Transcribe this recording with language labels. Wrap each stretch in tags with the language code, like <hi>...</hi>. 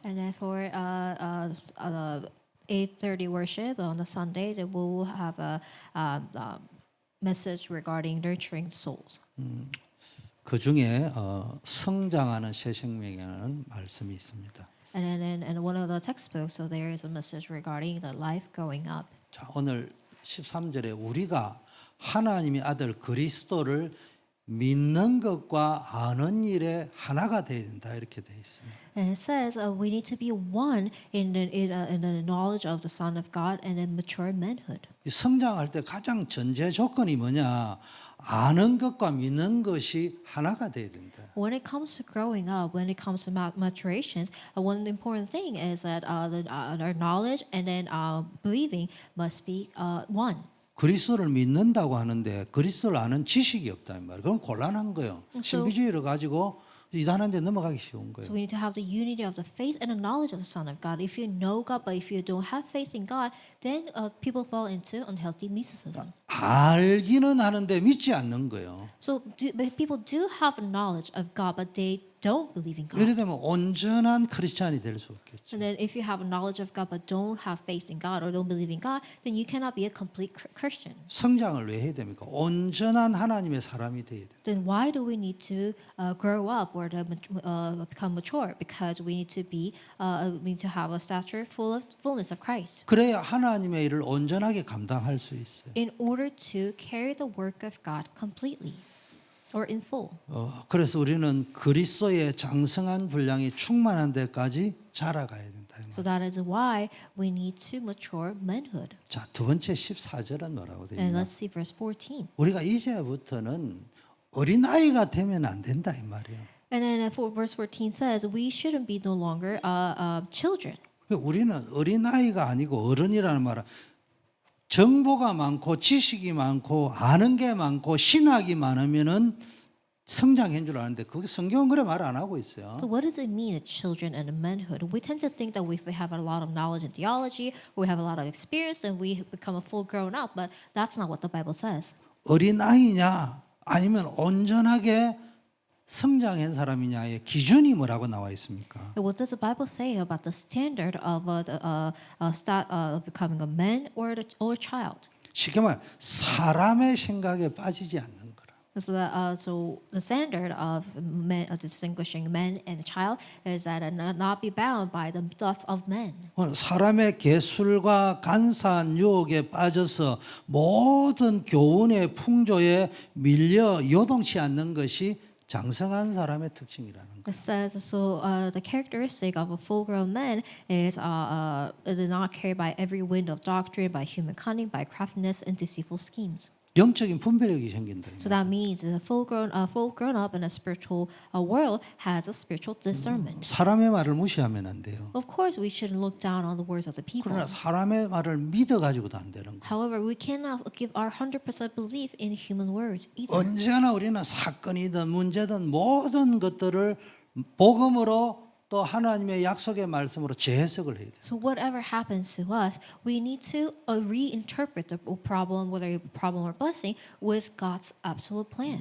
<en>And then for 8:30 worship on the Sunday, we will have a message regarding nurturing souls.</en> <ko>그 중에 성장하는 새 생명이라는 말씀이 있습니다.</ko> <en>in one of the textbooks, so there is a message regarding the life growing up.</en> <ko>자, 오늘 13절에 우리가 하나님의 아들 그리스도를 믿는 것과 아는 일에 하나가 되어야 된다 이렇게 되어 있습니다.</ko> <en>And it says we need to be one in the knowledge of the Son of God and in mature manhood.</en> <ko>이 성장할 때 가장 전제 조건이 뭐냐? 아는 것과 믿는 것이 하나가 돼야 된다.</ko> <en>When it comes to growing up, when it comes to maturation, one important thing is that our knowledge and then believing must be one.</en> <ko>그리스도를 믿는다고 하는데 그리스도를 아는 지식이 없다 이 말이에요. 그럼 곤란한 거예요. 신비주의를 가지고 이단한데 넘어가기 쉬운 거예요.</ko> <en>So we need to have the unity of the faith and the knowledge of the Son of God. If you know God, but if you don't have faith in God, then people fall into unhealthy mysticism.</en> <ko>알기는 하는데 믿지 않는 거예요.</ko> <en>So people do have knowledge of God, but they don't believe in God.</en> <ko>이래 되면 온전한 크리스찬이 될 수 없겠죠.</ko> <en>And then if you have knowledge of God but don't have faith in God or don't believe in God, then you cannot be a complete Christian.</en> <ko>성장을 왜 해야 됩니까? 온전한 하나님의 사람이 돼야 돼요.</ko> <en>Then why do we need to grow up or to become mature? Because we need to have a stature fullness of Christ.</en> <ko>그래야 하나님의 일을 온전하게 감당할 수 있어요.</ko> <en>In order to carry the work of God completely or in full.</en> <ko>그래서 우리는 그리스도의 장성한 분량이 충만한 데까지 자라가야 된다.</ko> <en>So that is why we need to mature manhood.</en> <ko>자, 두 번째 14절은 뭐라고 되어</ko> <en>And</en> <ko>있나?</ko> <en>let's see verse 14.</en> <ko>우리가 이제부터는 어린아이가 되면 안 된다 이 말이에요.</ko> <en>And then verse 14 says we shouldn't be no longer children.</en> <ko>우리는 어린아이가 아니고 어른이라는 말은 정보가 많고 지식이 많고 아는 게 많고 신학이 많으면은 성장한 줄 아는데 그게 성경은 그래 말 안 하고 있어요.</ko> <en>So what does it mean, children and manhood? We tend to think that if we have a lot of knowledge in theology, or we have a lot of experience, then we become a full grown up. But that's not what the Bible says.</en> <ko>어린아이냐 아니면 온전하게 성장한 사람이냐의 기준이 뭐라고 나와 있습니까?</ko> <en>What does the Bible say about the standard of of becoming a man or a child?</en> <ko>쉽게 말 사람의 생각에 빠지지 않는 거라.</ko> <en>So the standard of distinguishing man and a child is that not be bound by the thoughts of men.</en> <ko>사람의 개술과 간사한 유혹에 빠져서 모든 교훈의 풍조에 밀려 요동치 않는 것이 장성한 사람의 특징이라는 거예요.</ko> <en>It says so. The characteristic of a full-grown man is not carried by every wind of doctrine, by human cunning, by craftiness and deceitful schemes.</en> <ko>영적인 분별력이 생긴다.</ko> <en>So that means a full-grown up in a spiritual world has a spiritual discernment.</en> <ko>사람의 말을 무시하면 안 돼요.</ko> <en>Of course, we shouldn't look down on the words of the people.</en> <ko>그러나 사람의 말을 믿어 가지고도 안 되는 거예요.</ko> <en>However, we cannot give our 100% belief in human words either.</en> <ko>언제나 우리는 사건이든 문제든 모든 것들을 복음으로 또 하나님의 약속의 말씀으로 재해석을 해야 돼요.</ko> <en>So whatever happens to us, we need to reinterpret the problem, whether a problem or blessing, with God's absolute plan.</en>